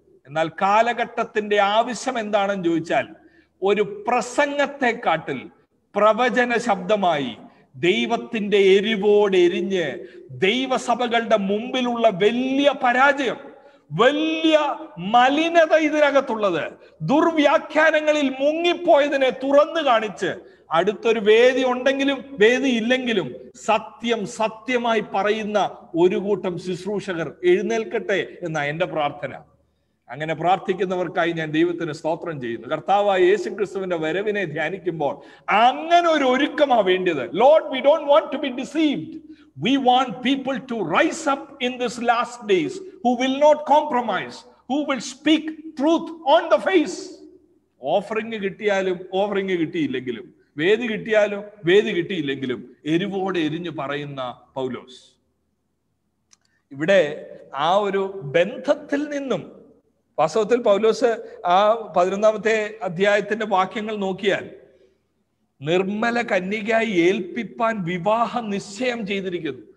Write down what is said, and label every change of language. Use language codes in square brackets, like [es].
[ml] എന്നാൽ കാലഘട്ടത്തിന്റെ ആവശ്യം എന്താണെന്ന് ചോദിച്ചാൽ, ഒരു പ്രസംഗത്തെക്കാട്ടിൽ പ്രവചന ശബ്ദമായി ദൈവത്തിന്റെ എരിവോട് എരിഞ്ഞ് ദൈവസഭകളുടെ മുമ്പിലുള്ള വലിയ പരാജയം, വലിയ മലിനത ഇതിനകത്തുള്ളത്, ദുർവ്യാഖ്യാനങ്ങളിൽ മുങ്ങിപ്പോയതിനെ തുറന്നു കാണിച്ച് അടുത്തൊരു വേദി ഉണ്ടെങ്കിലും വേദി ഇല്ലെങ്കിലും സത്യം സത്യമായി പറയുന്ന ഒരു കൂട്ടം ശുശ്രൂഷകർ എഴുന്നേൽക്കട്ടെ എന്ന എന്റെ പ്രാർത്ഥന. അങ്ങനെ പ്രാർത്ഥിക്കുന്നവർക്കായി ഞാൻ ദൈവത്തിന് സ്തോത്രം ചെയ്യുന്നു. കർത്താവായ യേശുക്രിസ്തുവിന്റെ വരവിനെ ധ്യാനിക്കുമ്പോൾ അങ്ങനെ ഒരു ഒരുക്കമാ വേണ്ടത്. [en] Lord, we don't want to be deceived. We want people to rise up in this last days who will not compromise, who will speak truth on the face. [ml] Offering കിട്ടിയാലും ഓഫറിംഗ് കിട്ടിയില്ലെങ്കിലും, വേദി കിട്ടിയാലും വേദി കിട്ടിയില്ലെങ്കിലും എരിവോടെ എരിഞ്ഞു പറയുന്ന പൗലോസ് ഇവിടെ ആ ഒരു ബന്ധത്തിൽ നിന്നും, വാസ്തവത്തിൽ പൗലോസ് ആ 11-ാമത്തെ അധ്യായത്തിന്റെ വാക്യങ്ങൾ നോക്കിയാൽ നിർമ്മല കന്യകയായി ഏൽപ്പിപ്പാൻ വിവാഹ നിശ്ചയം ചെയ്തിരിക്കുന്നു.